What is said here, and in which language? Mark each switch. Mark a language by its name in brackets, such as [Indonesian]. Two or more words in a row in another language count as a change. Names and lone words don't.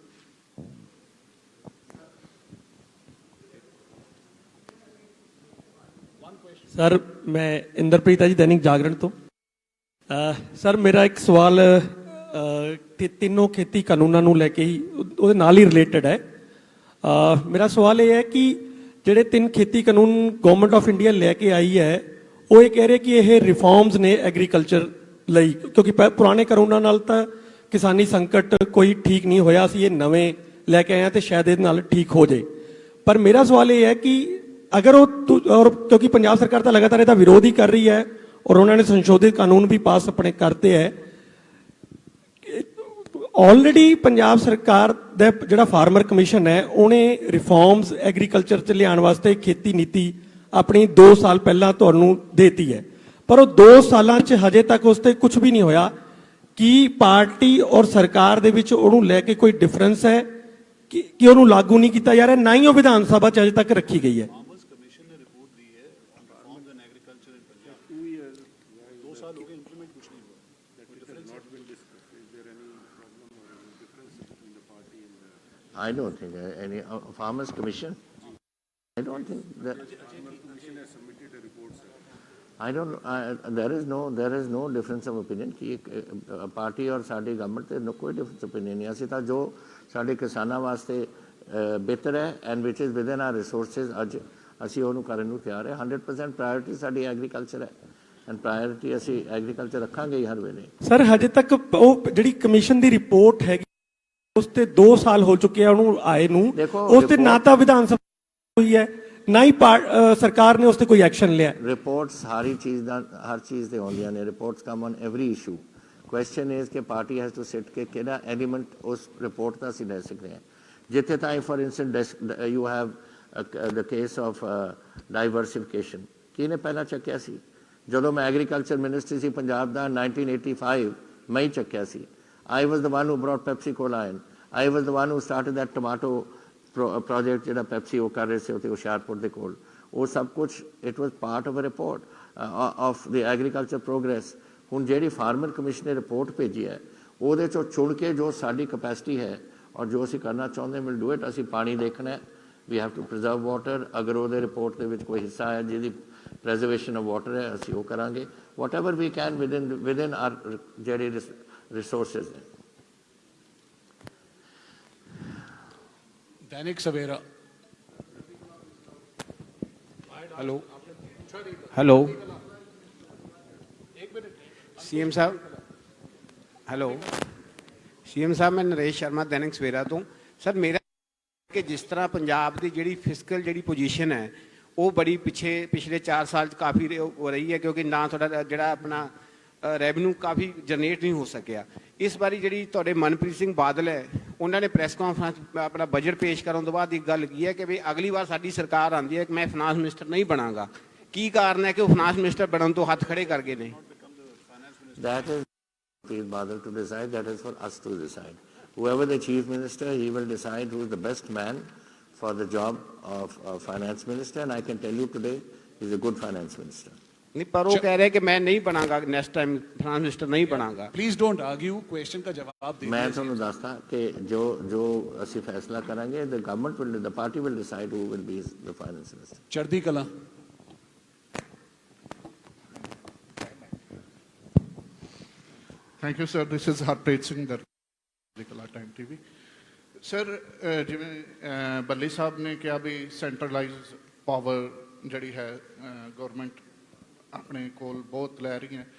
[Hindi] सर मैं इंद्रप्रीत है जी, दैनिक जागरण तो। सर मेरा एक सवाल तीनों खेती कानूनों [Punjabi] ਨੂੰ ਲੈ ਕੇ ਹੀ ਉਹਦੇ ਨਾਲ ਹੀ ਰਿਲੇਟਡ ਹੈ। ਮੇਰਾ ਸਵਾਲ ਇਹ ਹੈ ਕਿ ਜਿਹੜੇ 3 ਖੇਤੀ ਕਾਨੂੰਨ [English] Government of India [Punjabi] ਲੈ ਕੇ ਆਈ ਹੈ, ਉਹ ਇਹ ਕਹਿ ਰਹੇ ਕਿ ਇਹ ਰਿਫਾਰਮਸ ਨੇ ਐਗਰੀਕਲਚਰ ਲਈ, ਕਿਉਂਕਿ ਪੁਰਾਣੇ ਕਾਨੂੰਨਾਂ ਨਾਲ ਤਾਂ ਕਿਸਾਨੀ ਸੰਕਟ ਕੋਈ ਠੀਕ ਨਹੀਂ ਹੋਇਆ, ਅਸੀਂ ਇਹ ਨਵੇਂ ਲੈ ਕੇ ਆਏ ਹਾਂ ਤੇ ਸ਼ਾਇਦ ਇਹਦੇ ਨਾਲ ਠੀਕ ਹੋ ਜਾਏ। ਪਰ ਮੇਰਾ ਸਵਾਲ ਇਹ ਹੈ ਕਿ [Hindi] अगर वो और क्योंकि पंजाब सरकार [Punjabi] तो लगातार इसका विरोध ही कर रही है और उन्होंने संशोधित कानून भी पास अपने करते हैं, ऑलरेडी पंजाब सरकार ਦਾ ਜਿਹੜਾ ਫਾਰਮਰ ਕਮਿਸ਼ਨ ਹੈ ਉਹਨੇ ਰਿਫਾਰਮਸ ਐਗਰੀਕਲਚਰ 'ਚ ਲਿਆਉਣ ਵਾਸਤੇ ਖੇਤੀ ਨੀਤੀ ਆਪਣੀ 2 ਸਾਲ ਪਹਿਲਾਂ ਤੁਹਾਨੂੰ ਦੇਤੀ ਹੈ, ਪਰ ਉਹ 2 ਸਾਲਾਂ 'ਚ ਹਜੇ ਤੱਕ ਉਸ ਤੇ ਕੁਝ ਵੀ ਨਹੀਂ ਹੋਇਆ। ਕੀ ਪਾਰਟੀ ਔਰ ਸਰਕਾਰ ਦੇ ਵਿੱਚ ਉਹਨੂੰ ਲੈ ਕੇ ਕੋਈ ਡਿਫਰੈਂਸ ਹੈ ਕਿ ਉਹਨੂੰ ਲਾਗੂ ਨਹੀਂ ਕੀਤਾ ਜਾ ਰਿਹਾ, ਨਾ ਹੀ ਉਹ ਵਿਧਾਨ ਸਭਾ 'ਚ ਅਜੇ ਤੱਕ ਰੱਖੀ ਗਈ ਹੈ? [English] I don't think any farmers commission. I don't think that. I don't. There is no difference of opinion [Punjabi] ਕਿ ਪਾਰਟੀ ਔਰ ਸਾਡੀ ਗਵਰਨਮੈਂਟ ਤੇ no ਕੋਈ [English] difference opinion [Punjabi] नहीं। ਅਸੀਂ ਤਾਂ ਜੋ ਸਾਡੇ ਕਿਸਾਨਾਂ ਵਾਸਤੇ ਬਿਹਤਰ ਹੈ [English] and which is within our resources [Punjabi] ਅੱਜ ਅਸੀਂ ਓਨੂੰ ਕਰਨੇ ਨੂੰ ਤਿਆਰ ਹੈ। 100% ਪ੍ਰਾਇਓਰਿਟੀ ਸਾਡੀ ਐਗਰੀਕਲਚਰ ਹੈ and ਪ੍ਰਾਇਓਰਿਟੀ ਅਸੀਂ ਐਗਰੀਕਲਚਰ ਰੱਖਾਂਗੇ ਹੀ ਹਰ ਵੇਲੇ। ਸਰ ਹਜੇ ਤਕ ਵੋ ਜਿਹੜੀ ਕਮੀਸ਼ਨ ਦੀ ਰਿਪੋਰਟ ਹੈ ਉਸ ਤੇ 2 ਸਾਲ ਹੋ ਚੁੱਕੇ ਆ ਉਹਨੂੰ ਆਏ ਨੂੰ, ਉਸ ਤੇ ਨਾ ਤਾਂ ਵਿਧਾਨ ਸਭਾ ਹੋਈ ਹੈ ਨਾ ਹੀ ਸਰਕਾਰ ਨੇ ਉਸ ਤੇ ਕੋਈ ਐਕਸ਼ਨ ਲਿਆ। ਰਿਪੋਰਟਸ ਹਰ ਚੀਜ਼ ਤੇ ਆਉਂਦੀਆਂ ਨੇ, [English] reports come on every issue. question is [Punjabi] ਕਿ [English] party has to sit [Punjabi] ਕਿ ਕਿਹੜਾ ਐਲੀਮੈਂਟ ਉਸ ਰਿਪੋਰਟ ਦਾ ਅਸੀਂ ਲੈ ਸਕਦੇ ਹਾਂ। ਜਿੱਥੇ ਤਾਈਂ [English] for instance you have the case of diversification, [Punjabi] ਕਿਹਨੇ ਪਹਿਲਾਂ ਚੱਕਿਆ ਸੀ? ਜਦੋਂ ਮੈਂ ਐਗਰੀਕਲਚਰ ਮਿਨਿਸਟਰ ਸੀ ਪੰਜਾਬ ਦਾ 1985 ਮੈਂ ਹੀ ਚੱਕਿਆ ਸੀ। [English] I was the one who brought Pepsi Cola in. I was the one who started that tomato project [Punjabi] ਜਿਹੜਾ ਪੈਪਸੀ ਉਹ ਕਰ ਰਹੇ ਸੀ ਉੱਥੇ ਹੁਸ਼ਿਆਰਪੁਰ ਦੇ ਕੋਲ। ਉਹ ਸਭ ਕੁਝ [English] it was part of a report of the agriculture progress। [Punjabi] ਹੁਣ ਜਿਹੜੀ ਫਾਰਮਰ ਕਮਿਸ਼ਨ ਨੇ ਰਿਪੋਰਟ ਭੇਜੀ ਹੈ ਉਹਦੇ ਚੋਂ ਚੁਣ ਕੇ ਜੋ ਸਾਡੀ ਕਪੈਸਿਟੀ ਹੈ ਔਰ ਜੋ ਅਸੀਂ ਕਰਨਾ ਚਾਹੁੰਦੇ [English] will do it. [Punjabi] ਅਸੀਂ ਪਾਣੀ ਦੇਖਣਾ ਹੈ, [English] we have to preserve water. [Punjabi] ਅਗਰ ਉਹਦੇ ਰਿਪੋਰਟ ਦੇ ਵਿੱਚ ਕੋਈ ਹਿੱਸਾ ਹੈ ਜਿਹਦੀ [English] preservation of water [Punjabi] ਹੈ ਅਸੀਂ ਉਹ ਕਰਾਂਗੇ। [English] whatever we can within our ਜਿਹੜੇ resources. [Hindi] दैनिक सवेरा। हेलो हेलो सीएम साहब, हेलो सीएम साहब, मैं नरेश शर्मा दैनिक सवेरा तो। सर मेरा कि जिस तरह पंजाब की जी फिजिकल जी पोजीशन है वो बड़ी पिछले 4 साल काफ़ी हो रही है, क्योंकि ना थोड़ा जोड़ा अपना [Punjabi] ਰੈਵਨਿਊ ਕਾਫੀ ਜਨਰੇਟ ਨਹੀਂ ਹੋ ਸਕਿਆ। ਇਸ ਵਾਰੀ ਜਿਹੜੀ ਤੁਹਾਡੇ ਮਨਪ੍ਰੀਤ ਸਿੰਘ ਬਾਦਲ ਹੈ ਉਹਨਾਂ ਨੇ ਪ੍ਰੈਸ ਕਾਨਫਰੰਸ ਆਪਣਾ ਬਜਟ ਪੇਸ਼ ਕਰਨ ਤੋਂ ਬਾਅਦ ਇੱਕ ਗੱਲ ਕੀ ਹੈ ਕਿ ਵੀ ਅਗਲੀ ਵਾਰ ਸਾਡੀ ਸਰਕਾਰ ਆਉਂਦੀ ਹੈ ਕਿ ਮੈਂ ਫਾਈਨਾਂਸ ਮਿਨਿਸਟਰ ਨਹੀਂ ਬਣਾਂਗਾ। ਕੀ ਕਾਰਨ ਹੈ ਕਿ ਉਹ ਫਾਈਨਾਂਸ ਮਿਨਿਸਟਰ ਬਣਨ ਤੋਂ ਹੱਥ ਖੜੇ ਕਰ ਗਏ ਨੇ? [English] That is Mr. Badal to decide, that is for us to decide. Whoever the chief minister, he will decide who is the best man for the job of finance minister, and I can tell you today he is a good finance minister. [Hindi] नहीं, पर वो कह रहे हैं कि मैं नहीं बनाऊंगा, नेक्स्ट टाइम फाइनेंस मिनिस्टर नहीं बनाऊंगा। [English] please don't argue, [Hindi] क्वेश्चन का जवाब दीजिए। [English] मैं [Punjabi] ਤੁਹਾਨੂੰ ਦੱਸਦਾ ਕਿ ਜੋ ਅਸੀਂ ਫੈਸਲਾ ਕਰਾਂਗੇ [English] the government will, the party will decide who will be the finance minister. [Punjabi] ਚੜ੍ਹਦੀ ਕਲਾ। [English] thank you sir, this is ਹਰਪ੍ਰੀਤ ਸਿੰਘ ਚੜ੍ਹਦੀ ਕਲਾ ਟਾਈਮ ਟੀਵੀ। [Punjabi] ਸਰ ਜਿਵੇਂ ਬੱਲੀ ਸਾਹਿਬ ਨੇ ਕਿਹਾ ਵੀ ਸੈਂਟਰਲਾਈਜ਼ ਪਾਵਰ ਜਿਹੜੀ ਹੈ ਗਵਰਨਮੈਂਟ ਆਪਣੇ ਕੋਲ ਬਹੁਤ ਲੈ ਰਹੀ ਹੈ।